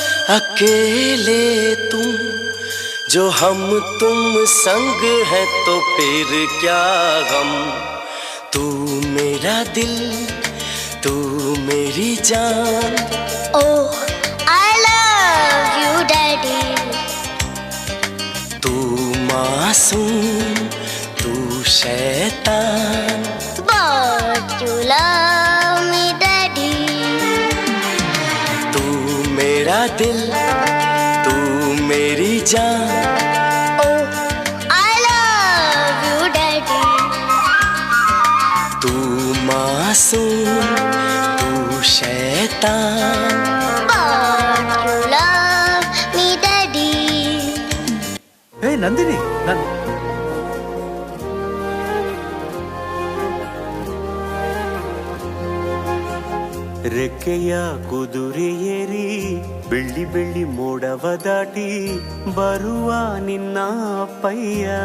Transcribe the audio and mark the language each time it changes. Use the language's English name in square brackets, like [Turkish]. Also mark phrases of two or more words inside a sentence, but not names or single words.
[Hindi] अकेले तुम जो हम तुम संग है तो फिर क्या गम। तू मेरा दिल तू मेरी जान। [English] Oh, I love you, Daddy. [Hindi] तू मासूम तू शैतान। [English] But you love me, Daddy. [Hindi] तू मेरा दिल तू मेरी जान। [English] Oh, I love you, Daddy. [Hindi] तू मासूम तू शैतान। [English] But you love me, Daddy. [Kannada] ಏ ನಂದಿನಿ ರೆಕ್ಕೆಯ ಕುದುರೆ ಏರಿ ಬೆಳ್ಳಿ ಬೆಳ್ಳಿ ಮೋಡವ ದಾಟಿ ಬರುವ ನಿನ್ನ ಪಯ್ಯ।